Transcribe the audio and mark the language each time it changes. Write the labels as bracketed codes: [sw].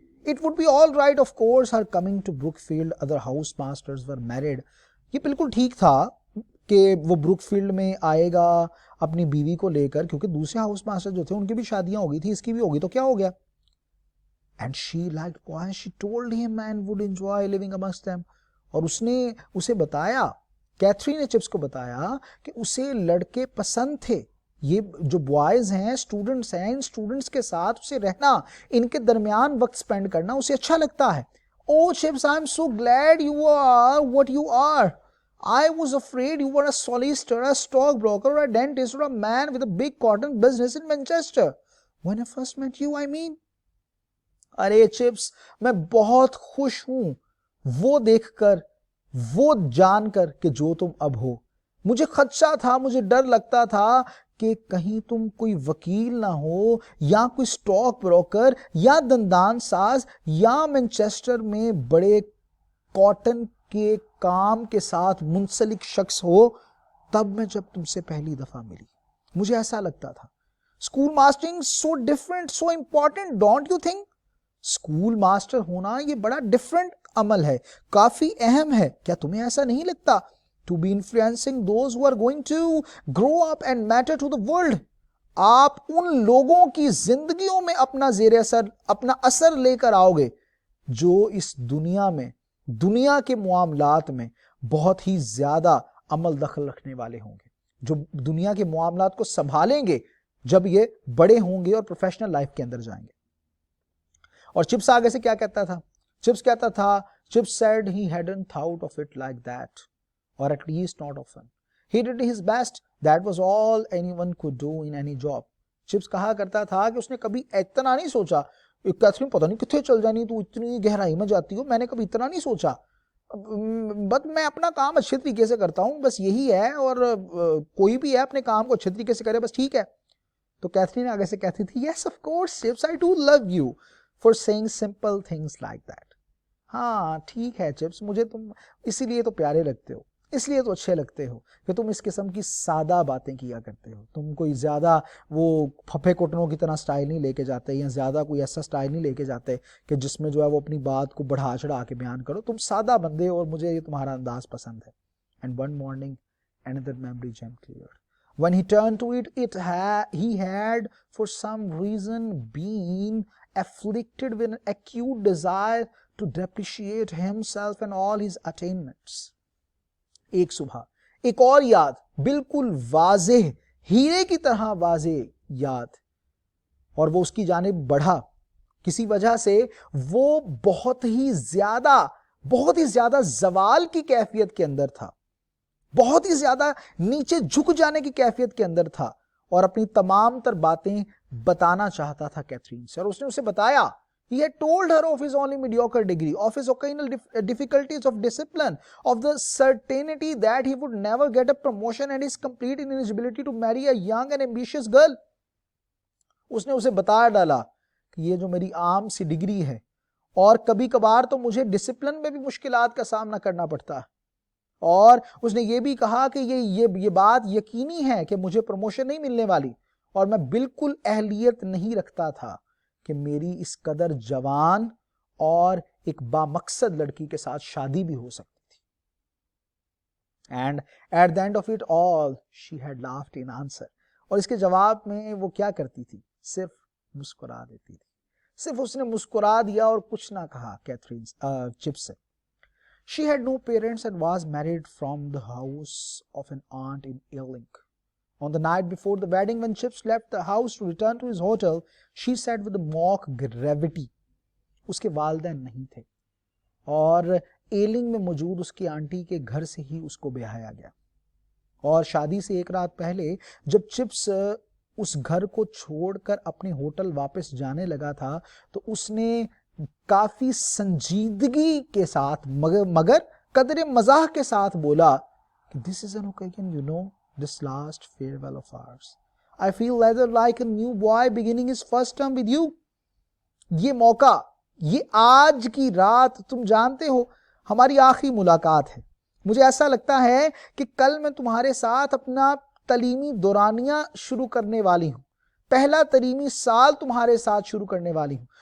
[en] It would be all right, of course, her coming to Brookfield. Other housemasters were married. [ur] یہ بالکل ٹھیک تھا کہ وہ بروک فیلڈ میں آئے گا اپنی بیوی کو لے کر, کیونکہ دوسرے ہاؤس ماسٹر جو تھے ان کی بھی شادیاں ہو گئی تھی, اس کی بھی ہوگی, تو کیا ہو گیا. [en] And she liked boys. She told him and would enjoy living amongst them. [ur] اور اس نے اسے بتایا, کیتھرین نے چپس کو بتایا کہ اسے لڑکے پسند تھے. یہ جو بوائز ہیں, اسٹوڈنٹس ہیں, ان اسٹوڈنٹس کے ساتھ اسے رہنا, ان کے درمیان وقت سپینڈ کرنا اسے اچھا لگتا ہے. [en] Oh Chips, I'm so glad you are what you are. I was afraid you were a solicitor, a stockbroker, or a dentist, or a man with a big cotton business in Manchester. When I first met you, I mean. [ur] Array chips, میں بہت خوش ہوں وہ دیکھ کر, وہ جان کر کہ جو تم اب ہو. مجھے خدشہ تھا, مجھے ڈر لگتا تھا کہ کہیں تم کوئی وکیل نہ ہو, یا کوئی سٹاک بروکر, یا دندان ساز, یا مینچسٹر میں بڑے کاٹن کے کام کے ساتھ منسلک شخص ہو. تب میں جب تم سے پہلی دفعہ ملی مجھے ایسا لگتا تھا. [en] School mastering so different, so important, don't you think. [ur] School master ہونا یہ بڑا ڈفرینٹ عمل ہے, کافی اہم ہے. کیا تمہیں ایسا نہیں لگتا؟ [en] To be influencing those who are going to grow up and matter to the world. [ur] آپ ان لوگوں کی زندگیوں میں اپنا زیر اثر, اپنا اثر لے کر آؤ گے جو اس دنیا میں, دنیا کے معاملات میں بہت ہی زیادہ عمل دخل رکھنے والے ہوں گے, جو دنیا کے معاملات کو سنبھالیں گے جب یہ بڑے ہوں گے اور پروفیشنل لائف کے اندر جائیں گے. اور چپس آگے سے کیا کہتا تھا؟ چپس کہتا تھا, chips [en] said he hadn't thought of it like that, or at least not often. He did his best. That was all anyone could do in any job. [ur] Chips کہا کرتا تھا کہ اس نے کبھی اتنا نہیں سوچا, کیتھرین پتہ نہیں کتنے چل جانی, تو اتنی گہرائی میں جاتی ہو, میں نے کبھی اتنا نہیں سوچا, بس میں اپنا کام اچھے طریقے سے کرتا ہوں, بس یہی ہے, اور کوئی بھی ہے اپنے کام کو اچھے طریقے سے کرے, بس ٹھیک ہے. تو کیتھرین آگے سے کہتی تھی, [en] yes of course Chips, I do love you for saying simple things like that. [ur] ہاں ٹھیک ہے چپس, مجھے تم اسی لیے تو پیارے لگتے ہو اس لیے تو اچھے لگتے ہو کہ تم اس قسم کی سادہ باتیں کیا کرتے ہو. تم کوئی زیادہ وہ پھپھے کٹنوں کی طرح سٹائل نہیں لے کے جاتے, یا زیادہ کوئی ایسا سٹائل نہیں لے کے جاتے کہ جس میں جو ہے وہ اپنی بات کو بڑھا چڑھا کے بیان کرو. تم سادہ بندے ہو اور مجھے یہ تمہارا انداز پسند ہے. [en] And one morning another memory gem cleared. When he turned to it, he had for some reason been afflicted with an acute desire to depreciate himself and all his attainments. [ur] ایک صبح ایک اور یاد, بالکل واضح, ہیرے کی طرح واضح یاد, اور وہ اس کی جانب بڑھا. کسی وجہ سے وہ بہت ہی زیادہ زوال کی کیفیت کے اندر تھا, بہت ہی زیادہ نیچے جھک جانے کی کیفیت کے اندر تھا, اور اپنی تمام تر باتیں بتانا چاہتا تھا کیتھرین سے. اور اس نے اسے بتایا, [en] he had told her of his only mediocre degree, of his occasional difficulties of discipline, of the certainty that he would never get a promotion, and his complete ineligibility to marry a young and ambitious girl. [ur] اس نے اسے بتا ڈالا کہ یہ جو میری عام سی degree ہے, اور کبھی کبھار تو مجھے ڈسپلن میں بھی مشکلات کا سامنا کرنا پڑتا ہے, اور اس نے یہ بھی کہا کہ یہ بات یقینی ہے کہ مجھے پروموشن نہیں ملنے والی, اور میں بالکل اہلیت نہیں رکھتا تھا کہ میری اس قدر جوان اور ایک بامقصد لڑکی کے ساتھ شادی بھی ہو سکتی تھی. [en] And at the end of it all, she had laughed in answer. [ur] اور اس کے جواب میں وہ کیا کرتی تھی, صرف مسکرا دیتی تھی. صرف اس نے مسکرا دیا اور کچھ نہ کہا کیتھرین چپس سے. [en] She had no parents and was married from the house of an aunt in Ealing. On the night before the wedding, when Chips left the house to return to his hotel, she said with a mock gravity, [ur] اس کے والدین نہیں تھے, اور ailing میں موجود اس کی aunty کے گھر سے ہی اس کو بیاہیا گیا. اور شادی سے ایک رات پہلے جب چپس اس گھر کو چھوڑ کر اپنے ہوٹل واپس جانے لگا تھا, تو اس نے کافی سنجیدگی کے ساتھ مگر قدر مزاح کے ساتھ بولا کہ [en] this is an occasion, you know, this last farewell of ours. I feel rather like a new boy beginning his first term with you. [ur] یہ موقع, یہ آج کی رات, تم جانتے ہو ہماری آخری ملاقات ہے. مجھے ایسا لگتا ہے کہ کل میں تمہارے ساتھ اپنا تعلیمی دورانیہ شروع کرنے والی ہوں, پہلا تعلیمی سال تمہارے ساتھ شروع کرنے والی ہوں.